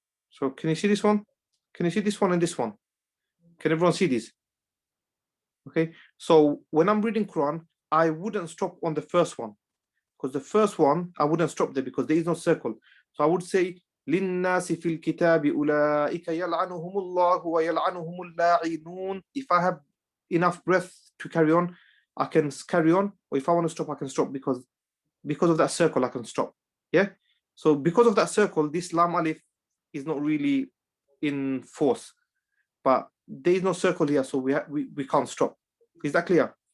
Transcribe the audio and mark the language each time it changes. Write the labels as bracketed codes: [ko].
[en] So can you see this one? Can you see this one and this one? Can everyone see this? Okay. So when I'm reading Quran, I wouldn't stop on the first one, because the first one, I wouldn't stop there because there is no circle. So I would say, [ar] لِلنَّاسِ فِي الْكِتَابِ أُولَٰئِكَ يَلْعَنُهُمُ اللَّهُ وَيَلْعَنُهُمُ اللاعِنُونَ. [en] If I have enough breath to carry on, I can carry on. Or if I want to stop, I can stop because of that circle, I can stop. Yeah. So because of that circle, this lam alif is not really in force. But there is no circle here, so we can't stop. Is that clear?